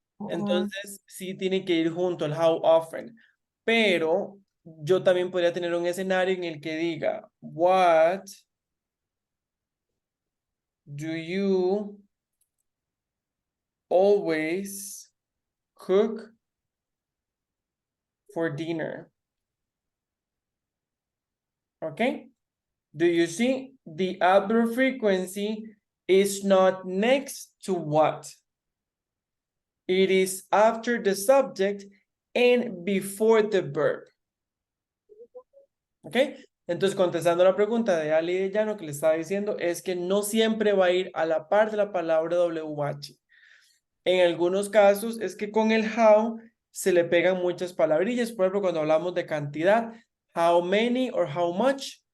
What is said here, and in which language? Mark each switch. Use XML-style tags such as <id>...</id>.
<es>Entonces, sí tiene que ir junto al how often. Pero yo también podría tener un escenario en el que diga,</es> <en>what do you always cook for dinner? Okay? Do you see the adverb frequency is not next to what? It is after the subject and before the verb. ¿Ok?</en> <es>Entonces, contestando la pregunta de Ali de Llano que le estaba diciendo, es que no siempre va a ir a la par de la palabra WH. En algunos casos es que con el how se le pegan muchas palabrillas. Por ejemplo, cuando hablamos de cantidad,</es> <en>how many or how much.</en>